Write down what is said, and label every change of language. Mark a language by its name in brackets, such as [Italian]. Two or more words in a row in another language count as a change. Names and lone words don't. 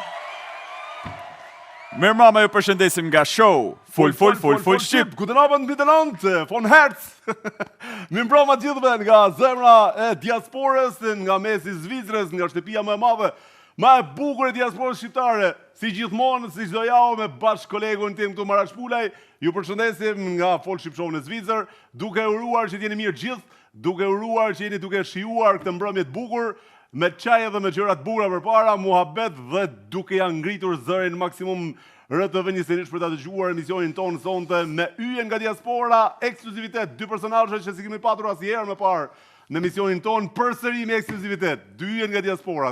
[Albanian] Mirëmbrëma, ju përshëndesim nga show Full Ship. [German] Guten Abend miteinander, von Herz. [Albanian] Mirëmbrëma gjithëve nga zemra e diasporës, nga mesi i Zvicrës, nga shtëpia më e madhe, më e bukur e diasporës shqiptare. Si gjithmonë, si çdo javë me bashkë kolegun tim këtu Marash Pulaj, ju përshëndesim nga Full Ship Show në Zvicër, duke uruar që t'jeni mirë gjithë, duke uruar që jeni duke shijuar këtë mbrëmje të bukur, me çaj dhe me gjëra të bukura përpara, muhabet dhe duke ja ngritur zërin maksimum RTV-21 për ta dëgjuar emisionin tonë sonte me yje nga diaspora, ekskluzivitet, dy personazhe që si kemi patur asnjëherë më parë në emisionin tonë, përsëri me ekskluzivitet, dy yje nga diaspora.